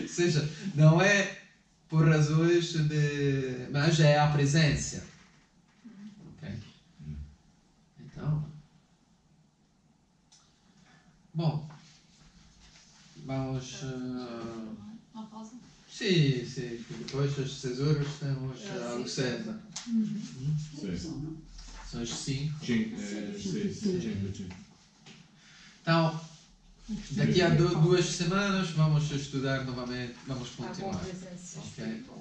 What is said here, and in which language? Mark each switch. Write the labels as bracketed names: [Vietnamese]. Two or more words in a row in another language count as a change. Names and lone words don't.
[Portuguese] Ou seja, não é por razões de... mas é a presença. Okay. Então... Uma pausa? [Italian] Sì, sì, [Portuguese] depois das 6 horas temos a Lucesa. São as 5. Então, daqui a 2 semanas vamos estudar novamente, vamos continuar. Okay?